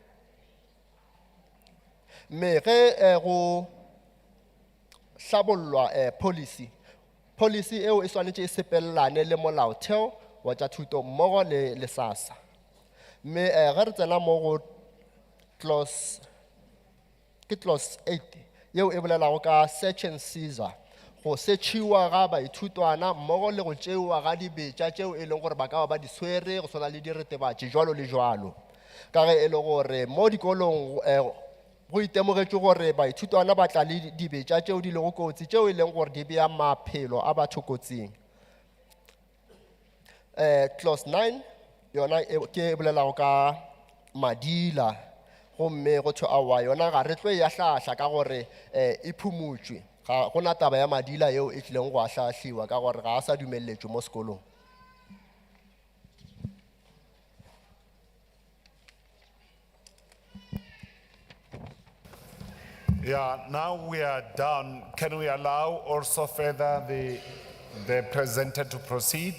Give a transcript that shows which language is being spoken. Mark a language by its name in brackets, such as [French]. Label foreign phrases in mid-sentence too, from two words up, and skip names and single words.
[Northern Sotho] mme ge go hlabollwa policy eo e swanetše e sepelelane le molaotheo wa tša thuto mmogo le SASA mme ge re tsena mo go clause 8 yeo e bolelago ka [English] search and seizure [Northern Sotho] go setšhiwa ga baithutwana mmogo le go tšewa ga dibetša tšeo e leng gore ba ka ba di swere go swana le diretebatši jwalo le jwalo ka ge e le gore mo dikolong go itemogetšwe gore baithutwana ba tla le dibetša tšeo di lego kotsi tšeo e leng gore di bea maphelo a batho kotsing clause 9 yona ke bolelago ka madila gomme go thwe aowa yona ga re tlo ya hlahla ka gore e phumutšwe ga gona taba ya madila yeo e tlileng go ahlahliwa ka gore ga a sa dumeletšwe mo sekolong [English] Yeah, now we are done. Can we allow also further the presenter to proceed?